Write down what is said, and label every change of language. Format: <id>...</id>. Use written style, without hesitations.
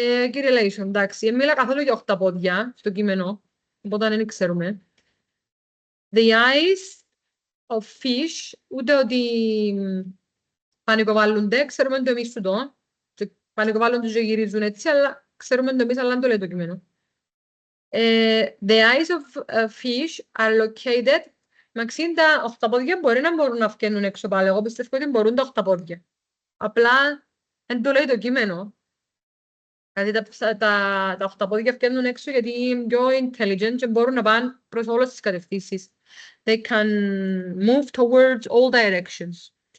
<el>Κύριε Λέισον, εντάξει, μίλα καθόλου για οχταπόδια στο κείμενο, οπότε δεν ξέρουμε.</el> <en>The eyes of fish,</en> <el>ούτε ότι πανικοβάλλονται, ξέρουμε το εμείς το. Πανικοβάλλονται και γυρίζουν έτσι, αλλά ξέρουμε το εμείς, αλλά δεν το λέει το κείμενο.</el> <en>The eyes of fish are located.</en> <el>Μαξίν τα οχταπόδια μπορεί να μπορούν να βγαίνουν έξω πάλι. Εγώ πιστεύω ότι μπορούν τα οχταπόδια. Απλά δεν το λέει το κείμενο. Δηλαδή τα οχταπόδια βγαίνουν έξω γιατί είναι πιο intelligent και μπορούν να πάνε προς όλες τις κατευθύνσεις.</el> <en>They can move towards all directions.</en>